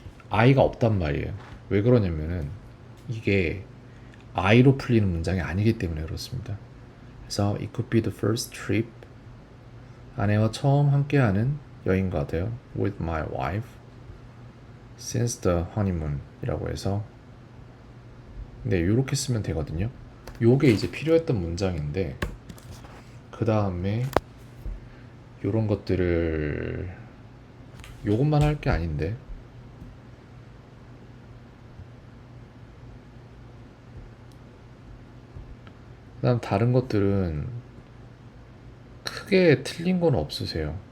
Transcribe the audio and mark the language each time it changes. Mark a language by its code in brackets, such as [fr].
[ko] I가 없단 말이에요. 왜 그러냐면은 이게 I로 풀리는 문장이 아니기 때문에 그렇습니다. [en] 그래서 it could be the first trip [ko] 아내와 처음 함께하는 여행가 돼요. [en] With my wife since the honeymoon [ko] 이라고 해서 네, 요렇게 쓰면 되거든요. 요게 이제 필요했던 문장인데 그 다음에 요런 것들을 요것만 할 게 아닌데 그다음 다른 것들은 크게 틀린 건 없으세요.